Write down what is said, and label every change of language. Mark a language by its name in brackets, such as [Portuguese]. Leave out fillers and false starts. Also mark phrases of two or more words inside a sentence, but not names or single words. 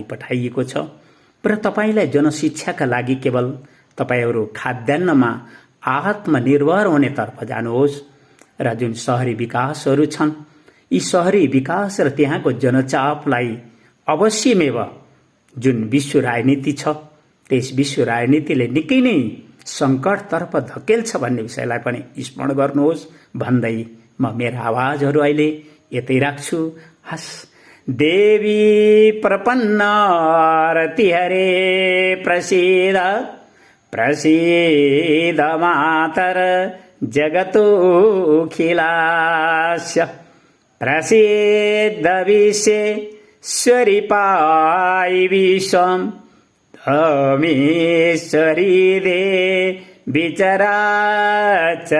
[Nepali] पठाइएको छ र तपाईलाई जनशिक्षाका लागि केवल तपाईहरू खाद्यान्नमा आत्मनिर्भर हुनेतर्फ जानुहोस् र जुन शहरी विकासहरू छन् यी शहरी विकास र त्यहाँको जनचापलाई अवश्यमेव जुन विश्व राजनीति छ त्यस विश्व राजनीतिले निकै नै सङ्कटतर्फ धकेल्छ भन्ने विषयलाई पनि स्मरण गर्नुहोस् भन्दै म मेरा आवाजहरू अहिले यतै राख्छु। [Sanskrit] हस् देवी प्रपन्न रतिहरे प्रसीद प्रसीद मातर जगतोऽखिलास्य प्रसीद विश्वेश्वरी पायि विश्वं धमेश्वरी देवी चराचरस्य।